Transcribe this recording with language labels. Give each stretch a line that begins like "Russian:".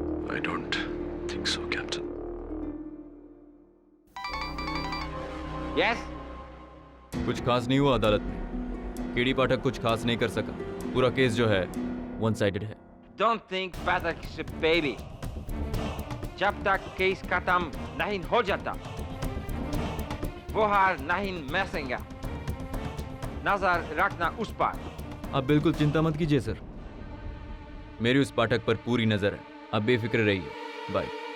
English: I don't think so, Captain. Yes?
Hindi: कुछ खास नहीं हुआ अदालत में। केडी पाठक कुछ खास नहीं कर सका। पूरा केस जो है वन साइडेड है।
English: Don't think Pathak is a baby.
Hindi: जब तक केस खत्म नहीं हो जाता, वो हार नहीं मैसेंगा। नजर रखना उस पर। आप बिल्कुल चिंता मत कीजिए सर, मेरी उस पाठक पर पूरी नजर है। आप बेफिक्र रहिए। बाय।